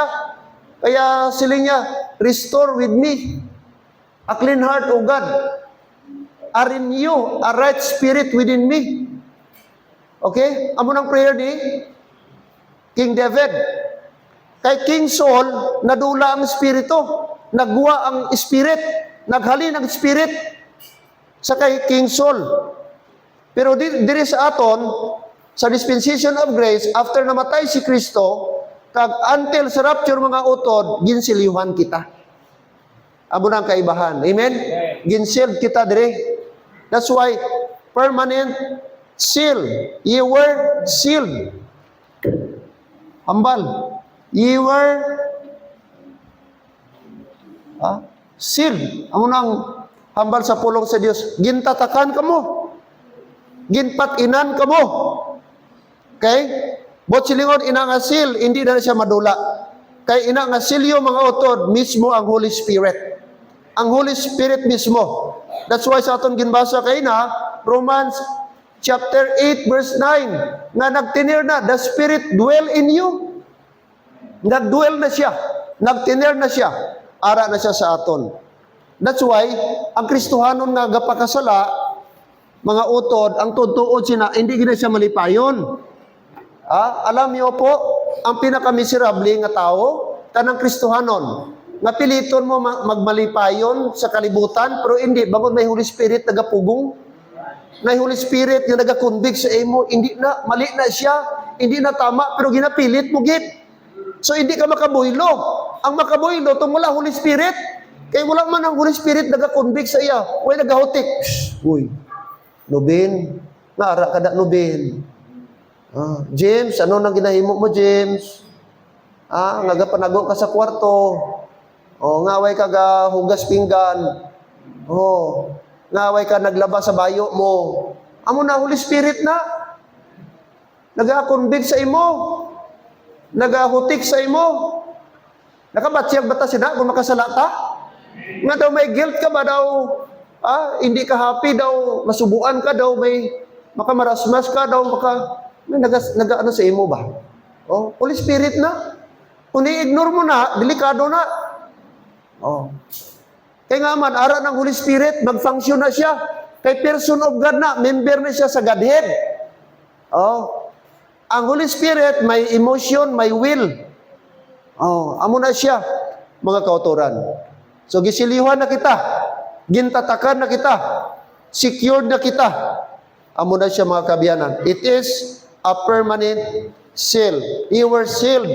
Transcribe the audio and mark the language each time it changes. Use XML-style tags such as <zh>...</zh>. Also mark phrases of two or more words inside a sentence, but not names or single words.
<hil>Kaya siling niya,</hil> <en>restore with me a clean heart, O God. Renew a right spirit within me. Okay?</en> <hil>Amo ng prayer ni King David. Kay King Saul, nadula ang espiritu. Nagguwa ang spirit. Naghalin ang spirit. sa kay King Saul. Pero diri sa aton, sa</hil> <en>dispensation of grace,</en> <hil>after namatay si Kristo, kag until sa rapture mga utod, ginsilyuhan kita. Amo nang kaibahan. Amen? Ginsealed kita dire.</hil> <en>That's why, permanent seal. You were sealed. Hambal. You were sealed.</en> <hil>Amo nang hambal sa pulong sa Dios. Gintatakan kamo. Ginpatinan kamo. Okay? Bot silingon ina nga seal, hindi na siya madula. Kay ina nga silyo mga utod, mismo ang Holy Spirit. Ang Holy Spirit mismo.</hil> <en>That's why</en> <hil>sa aton ginbasa kay na, Romans chapter 8 verse 9, nga nagtinir na,</hil> <en>the Spirit dwell in you.</en> <hil>Nagdwell na siya. Nagtinir na siya. Ara na siya sa aton.</hil> <en>That's why,</en> <hil>ang Kristohanon nga gapakasala, mga utod, ang tutuod sina, hindi gina siya malipayon.</hil> <tl>Alam niyo po,</tl> <hil>ang pinakamiserable nga tao, kanang Kristohanon, nga piliton mo magmalipayon sa kalibutan, pero hindi, bago may Holy Spirit nagapugong, may Holy Spirit nga nagakonvict sa imo, hindi na, mali na siya, hindi na tama, pero ginapilit mo git. So hindi ka makabuylog. Ang makabuylog, itong wala Holy Spirit, kaya wala man ang Holy Spirit nagakonvict sa iya, way nagahutik. Uy, Nubin, naara ka na Nubin. James, ano nang ginahimo mo, James? Nagapanago ka sa kwarto. Ngaway ka ga hugas pinggan. Ngaway ka naglaba sa bayo mo. Amo na Holy Spirit na. Naga-convict sa imo. Nagahutik sa imo. Nakabatsiyag bata sina kung makasala ka? Nga daw may guilt ka ba daw? Hindi ka happy daw, masubuan ka daw, may makamarasmas ka daw, may naga-ano sa imo ba? Holy Spirit na. Kung i-ignore mo na, delikado na. Kaya nga man, ara ng Holy Spirit, mag-function na siya. Kay</hil> <en>person of God</en> <hil>na, member na siya sa Godhead. Ang Holy Spirit, may emotion, may will. Amo na siya, mga kauturan. So, gisilihan na kita. Gintatakan na kita. Secured na kita. Amo na siya, mga kabiyanan.</hil> <en>It is a permanent seal. You were sealed.</en>